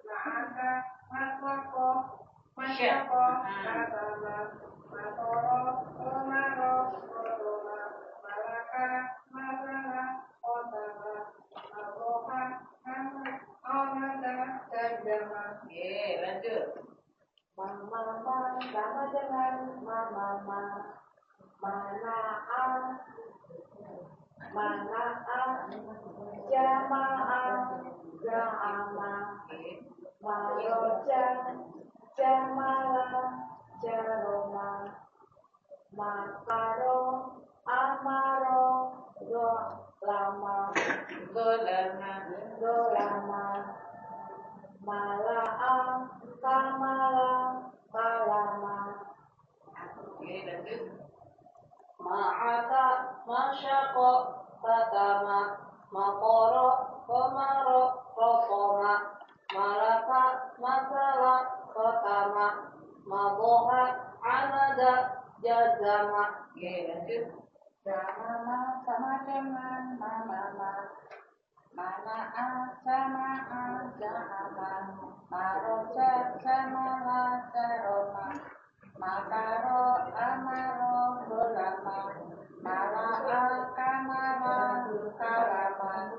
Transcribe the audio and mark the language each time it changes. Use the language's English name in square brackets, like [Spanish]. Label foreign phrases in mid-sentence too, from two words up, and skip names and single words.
[Indonesian] Masyako, katama, matoro, komaro, rotoma, malaka, masala, khotama, maroha, amada, jajama. Lanjut. Mama sama dengan mama, mana'a, jama'a, za'ama, maroja, jamala, jaroma, makaro, amaro, dolama, mala'a, kamala, kalama. Ma'aka, masyako, katama, makoro, komaro, rokoma, malaka, masala, khotama, madoha, amada, jazama. Lanjut. Jamama sama dengan mama, mana'a jama'a ja'ama, maroja jamala jaroma, makaro amaro dolama, mala'a kamara kalama.